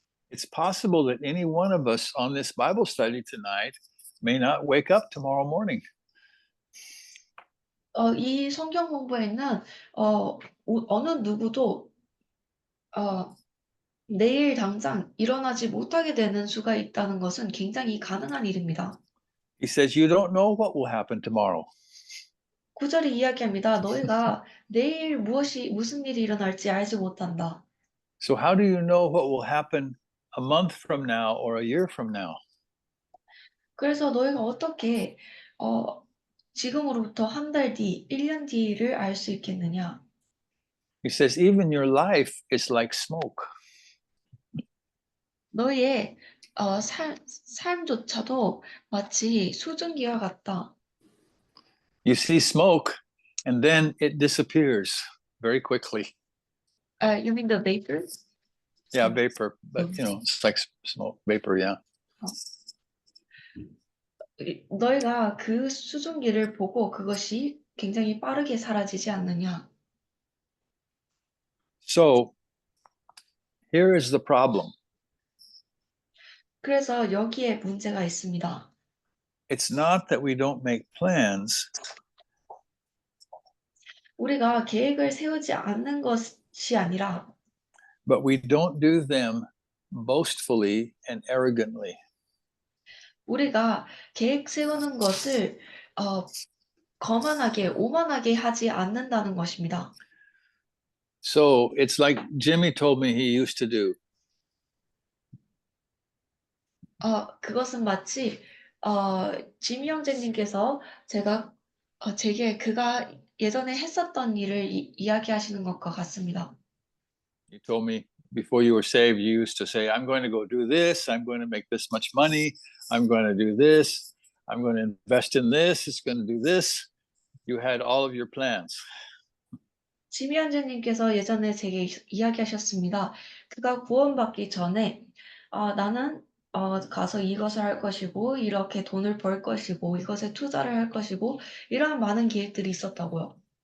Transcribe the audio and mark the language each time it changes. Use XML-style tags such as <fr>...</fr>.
<en>It's possible that any one of us on this Bible study tonight may not wake up tomorrow morning.</en> <ko>이 성경 공부에는 어느 누구도 내일 당장 일어나지 못하게 되는 수가 있다는 것은 굉장히 가능한 일입니다.</ko> <en>He says, you don't know what will happen tomorrow.</en> <ko>9절이 이야기합니다. 너희가 내일 무슨 일이 일어날지 알지 못한다.</ko> <en>So how do you know what will happen a month from now or a year from now?</en> <ko>그래서 너희가 어떻게 지금으로부터 한 달 뒤, 1년 뒤를 알 수 있겠느냐?</ko> <en>He says, even your life is like smoke.</en> <ko>너희의 삶조차도 마치 수증기와 같다.</ko> <en>You see smoke and then it disappears very quickly. You mean the vapor? Yeah, vapor, but it's like smoke, vapor, yeah.</en> <ko>너희가 그 수증기를 보고 그것이 굉장히 빠르게 사라지지 않느냐?</ko> <en>So here is the problem.</en> <ko>그래서 여기에 문제가 있습니다.</ko> <en>It's not that we don't make plans.</en> <ko>우리가 계획을 세우지 않는 것이 아니라</ko> <en>But we don't do them boastfully and arrogantly.</en> <ko>우리가 계획 세우는 것을 거만하게, 오만하게 하지 않는다는 것입니다.</ko> <en>So it's like Jimmy told me he used to do.</en> <ko>그것은 마치 지미 형제님께서 제게 그가 예전에 했었던 일을 이야기하시는 것과 같습니다.</ko> <en>He told me before you were saved, you used to say, I'm going to go do this. I'm going to make this much money. I'm going to do this. I'm going to invest in this. It's going to do this. You had all of your plans.</en> <ko>지미 형제님께서 예전에 제게 이야기하셨습니다. 그가 구원받기 전에 나는 가서 이것을 할 것이고 이렇게 돈을 벌 것이고 이것에 투자를 할 것이고 이러한 많은 계획들이 있었다고요.</ko>